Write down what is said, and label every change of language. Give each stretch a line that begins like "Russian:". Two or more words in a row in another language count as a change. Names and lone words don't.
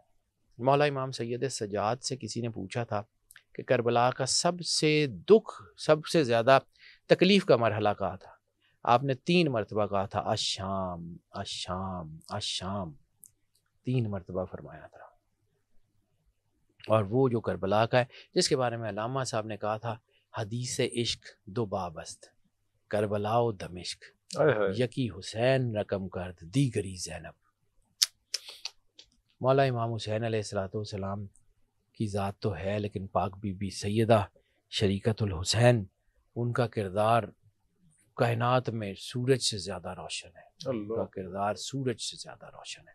Urdu: مولا امام سید سجاد سے کسی نے پوچھا تھا کہ کربلا کا سب سے دکھ، سب سے زیادہ تکلیف کا مرحلہ کہا تھا؟ آپ نے 3 مرتبہ کہا تھا الشام الشام الشام، 3 مرتبہ فرمایا تھا۔ اور وہ جو کربلا کا ہے، جس کے بارے میں علامہ صاحب نے کہا تھا
Persian: حدیث عشق 2 بابست، کربلا و دمشق، یکی حسین رقم کرد دیگری زینب۔
Urdu: مولا امام حسین
Arabic: علیہ السلام
Urdu: کی ذات تو ہے، لیکن پاک بی بی سیدہ شریکت الحسین، ان کا کردار کائنات میں سورج سے زیادہ روشن ہے، ان کا کردار سورج سے زیادہ روشن ہے۔